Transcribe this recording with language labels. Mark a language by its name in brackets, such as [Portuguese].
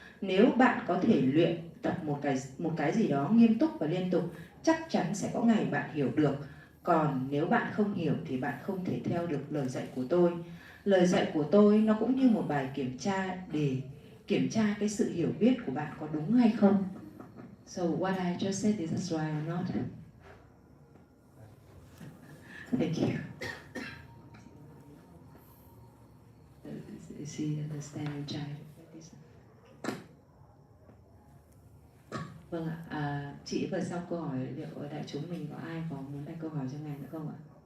[Vietnamese] Nếu bạn có thể luyện tập một cái gì đó nghiêm túc và liên tục, chắc chắn sẽ có ngày bạn hiểu được. Còn nếu bạn không hiểu thì bạn không thể theo được lời dạy của tôi. Lời dạy của tôi nó cũng như một bài kiểm tra để kiểm tra cái sự hiểu biết của bạn có đúng hay không. [English] So what I just said, is this right or not? Thank you. Is he understanding child? [Vietnamese] Vâng ạ, chị vừa xong câu hỏi, liệu ở đại chúng mình có ai có muốn đặt câu hỏi cho ngài nữa không ạ?